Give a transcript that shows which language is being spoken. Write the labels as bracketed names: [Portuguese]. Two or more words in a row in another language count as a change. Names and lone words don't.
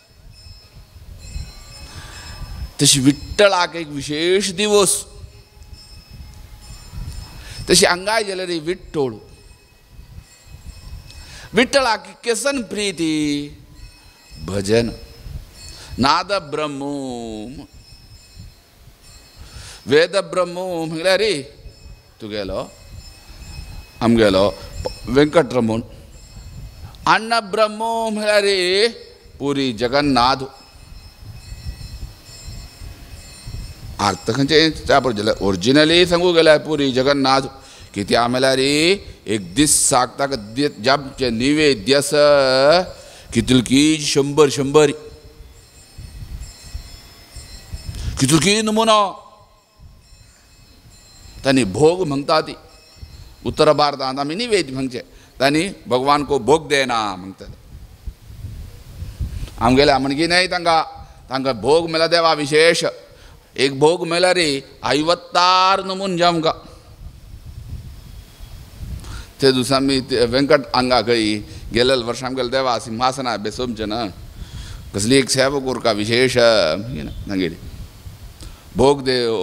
[Konkani] तशी विठ्ठलाक एक विशेष दिवस तशी हांगाय जाल्यार विठ्ठल विठ्ठलाक केसन प्रीती भजन नाद ब्रह्म वेद ब्रह्म म्हळ्यार तुगेलो आमगेलो वेंकटरमण अन्न ब्रह्म म्हळ्यार पुरी जगन्नाथ अर्थ खंयचे जाल्यार ओरिजिनली सांगूंक गेल्यार पुरी जगन्नाथ कित्याक म्हळ्यार एक दीस ताका जपचे निवेद्य कितलकी 100 कितलकी नमुनो तांणी भोग म्हणटा ती उत्तर भारतांत आमी निवेद्य म्हणचे तांणी [Hindi] भगवान को भोग देना [Konkani] म्हणटात आमगेले म्हणगी न्हय तांकां भोग म्हळ्यार देवा विशेष एक भोग म्हळ्यार 56 नमुने आमकां ते दिसा आमी वेंकट हांगा खंय गेल्ले वर्सा आमगेले देवा सिंहासना बेसोवचें ना कसली एक सेवा कोरका विशेष तांगेली भोग देव